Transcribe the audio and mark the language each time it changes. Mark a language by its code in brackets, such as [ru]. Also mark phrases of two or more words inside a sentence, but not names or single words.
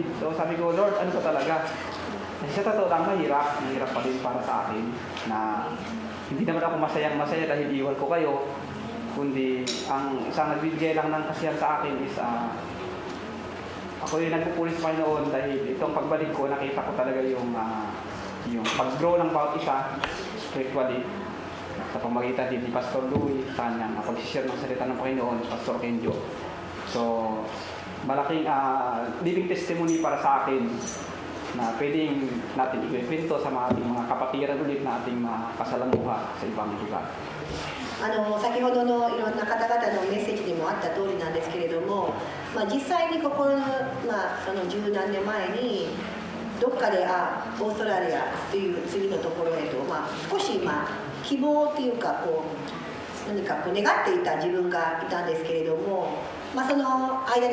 [tl] So sabi ko, Lord, ano ba talaga? Kasi sa totoo lang, mahirap pa din para sa akin na hindi naman ako masaya dahil iwan ko kayo, kundi ang isang nagbibigay lang ng kasiyahan sa akin is ako yung nagpupuri sa Panginoon dahil itong pagbalik ko, nakita ko talaga yung pag-grow ng bawat isa spiritually sa pamagitan ni Pastor Louie sa kanyang pag-share ng salita ng Panginoon, Pastor Kenjo. So, malaking [en] living testimony [tl] para sa akin na pwedeng natin ikwento sa mga kapatiran ulit na ating makasalamuha sa ibang lugar. [ja] 先ほどのいろんな方々のメッセージにもあった通りなんですけれども、実際にその十何年前にどっかでオーストラリアという次のところへと、少し希望というか何か願っていた自分がいたんですけれども、その間